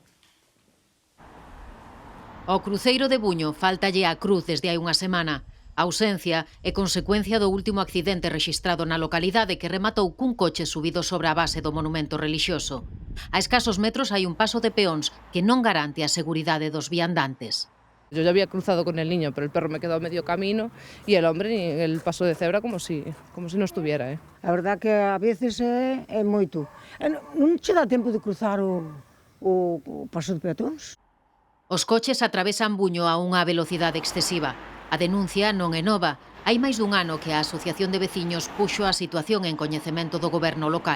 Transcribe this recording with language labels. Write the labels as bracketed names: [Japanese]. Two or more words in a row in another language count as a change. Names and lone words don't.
[Galician] Ao cruceiro de Buño fáltalle a cruz desde hai unha semana. A ausencia é consecuencia do último accidente rexistrado na localidade que rematou cun coche subido sobre a base do monumento relixioso. A escasos metros hai un paso de peóns que non garante a seguridade dos viandantes. [Spanish] Yo ya había cruzado con el niño, pero el perro me quedó a medio camino y el hombre en el paso de cebra como si no estuviera. [Galician] A verdad que a veces é moito. Non che dá tempo de cruzar o paso de peatóns? Os coches atravesan Buño a unha velocidade excesiva. A denuncia non é nova. Hai máis dun ano que a Asociación de Veciños puxo a situación en coñecemento do goberno local.